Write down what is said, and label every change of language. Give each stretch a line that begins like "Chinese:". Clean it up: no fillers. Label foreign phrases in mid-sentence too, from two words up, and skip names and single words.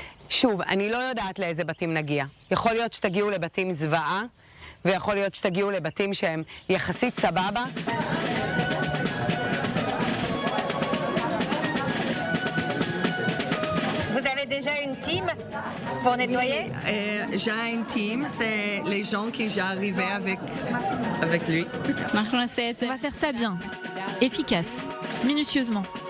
Hebrew: שוב, אני לא יודעת לאיזה בתים נגיע. יכול להיות שתגיעו לבתים זוועה, ויכול להיות שתגיעו לבתים שהם יחסית סבבה.
French: Vous avez déjà une team pour nettoyer? J'ai une team, c'est les gens qui j'ai arrivé avec lui. On va faire ça bien, efficace, minutieusement.